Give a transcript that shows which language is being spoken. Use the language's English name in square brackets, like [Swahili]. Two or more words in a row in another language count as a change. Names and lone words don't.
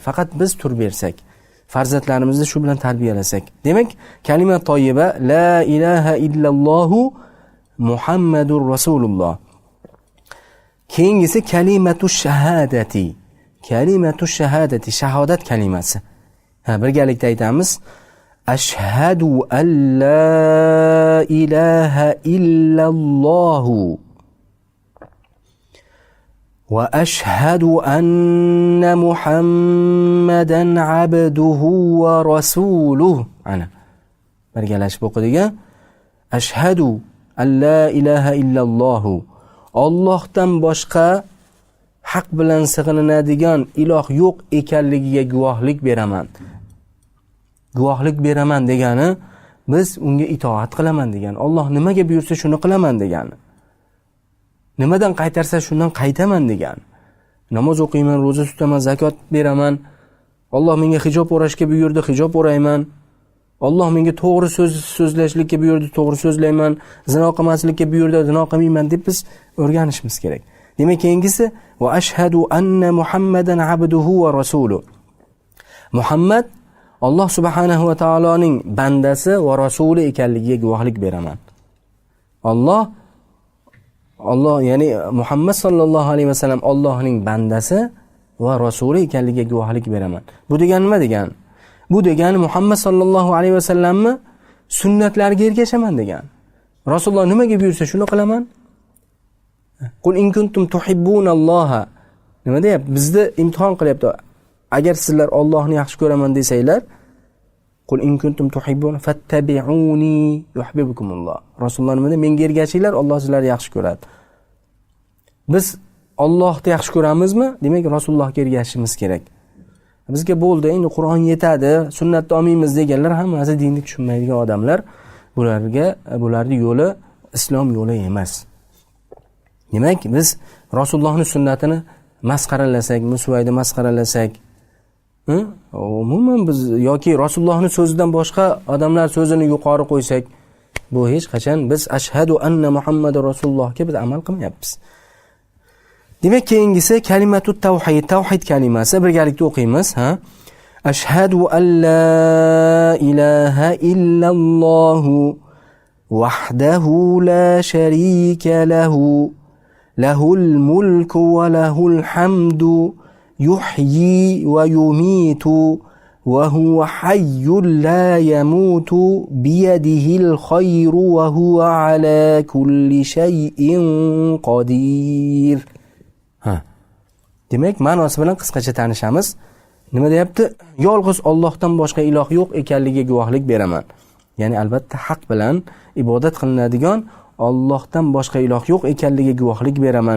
[Uzbek] Faqat biz tur bersak, farzandlarimizni shu bilan tarbiyalasak. [Arabic] Demak, كلمة طيبة لا إله إلا الله محمد رسول الله. [Uzbek] Keyingisi [Arabic] كلمة الشهادة. كلمة الشهادة, [Uzbek] shahodat kalimasi. Birgalikda aytamiz. [Arabic] أشهد أن لا إله إلا الله وأشهد أن محمدا عبده ورسوله. Ana. [Uzbek] Birgalashib o'qidik. [Arabic] أشهد أن لا إله إلا الله. [Uzbek] Allohdan boshqa haq bilan sig'inadigan iloh yo'q ekanligiga guvohlik beraman. Guvohlik beraman degani biz unga itoat qilaman degani. Alloh nimaga buyursa shuni qilaman degani. Nimadan qaytarsa shundan qaytaman degani. Namoz o'qiyman, roza tutaman, zakot beraman. Alloh menga hijob o'rashga buyurdi, hijob o'rayman. Alloh menga to'g'ri so'zlashlikka buyurdi, to'g'ri so'zlayman. Zino qilmaslikka buyurdi, zino qilmayman deb biz o'rganishimiz kerak. Demak, keyingisi [Arabic] وأشهد أن محمدا عبده ورسوله. [Uzbek] Muhammad Alloh [Arabic] سبحانه وتعالى [Uzbek] bandasi va rasuli ekanligiga guvohlik beraman. Alloh ya'ni Muhammad [Arabic] صلى الله عليه وسلم [Uzbek] Allohning bandasi va rasuli ekanligiga guvohlik beraman. Bu degani nima degani? Bu degani Muhammad [Arabic] صلى الله عليه وسلم [Uzbek] sunnatlariga ergashaman degani. Rasululloh nimaga buyursa shuni qilaman. [Arabic] قل إن كنتم تحبون الله. [Uzbek] Nima deyapti? Bizni imtihon qilyapti. Agar sizlar Allohni yaxshi ko'raman desanglar, [Arabic] قل إن كنتم تحبون فاتبعوني يحببكم الله. [Uzbek] Rasululloh nima deydi? Menga ergashinglar, Alloh sizlarni yaxshi ko'radi. Biz Allohni yaxshi ko'ramizmi? Demak, Rasulullohga ergashishimiz kerak. Bizga bo'ldi, endi Qur'on yetadi, sunnatni olmaymiz deganlar hammasi dinni tushunmaydigan odamlar. Bularning yo'li islom yo'li emas. Demak, biz Rasulullohning sunnatini masxaralasak, musvayda masxaralasak, umuman biz yoki Rasulullohning so'zidan boshqa odamlar so'zini yuqori qo'ysak, bu hech qachon biz [Arabic] أشهد أن محمدا رسول الله [Uzbek] biz amal qilmayapmiz. Demak, keyingisi [Arabic] كلمة التوحيد, [Uzbek] tavhid kalimasi birgalikda o'qiymiz, ha? [Arabic] أشهد أن لا إله إلا الله وحده لا شريك له له الملك وله الحمد يحيي ويميت وهو حي لا يموت بيده الخير وهو على كل شيء قدير. [Uzbek] Demak, ma'nosi bilan qisqacha tanishamiz. Nima deyapti? Yolg'iz Allohdan boshqa iloh yo'q ekanligiga guvohlik beraman. Ya'ni albatta haq bilan ibodat qilinadigan Allohdan boshqa iloh yo'q ekanligiga guvohlik beraman.